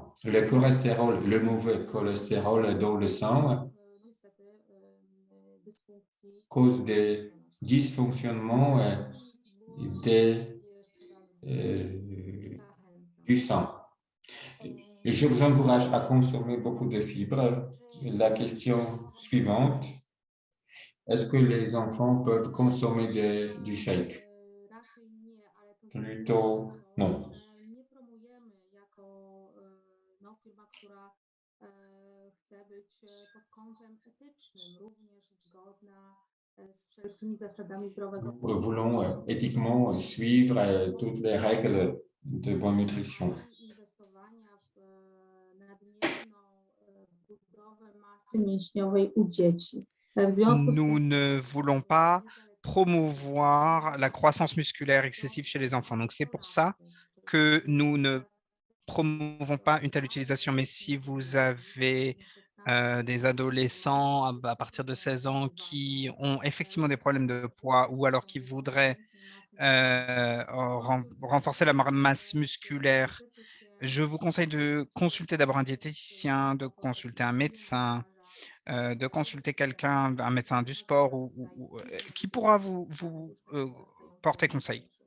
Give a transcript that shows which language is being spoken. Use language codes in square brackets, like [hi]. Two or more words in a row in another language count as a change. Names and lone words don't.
[fr] Le cholestérol, le mauvais cholestérol dans le sang cause des dysfonctionnements du sang. Et je vous encourage à consommer beaucoup de fibres. La question suivante, est-ce que les enfants peuvent consommer du shake? Plutôt non. [pl] Nie promujemy jako firma, która chce być pod kątem etycznym również zgodna z wszelkimi zasadami zdrowego. [fr] Nous voulons éthiquement suivre toutes les règles de bonne nutrition. [pl] Inwestowania w nadmierną budowę masy mięśniowej u dzieci. W związku z [fr] Nous [pl] tym [fr] ne voulons pas promouvoir la croissance musculaire excessive chez les enfants. Donc, c'est pour ça que nous ne promouvons pas une telle utilisation. Mais si vous avez des adolescents à partir de 16 ans qui ont effectivement des problèmes de poids ou alors qui voudraient renforcer la masse musculaire, je vous conseille de consulter d'abord un diététicien, de consulter un médecin, de consulter quelqu'un, un médecin du sport qui pourra vous porter conseil.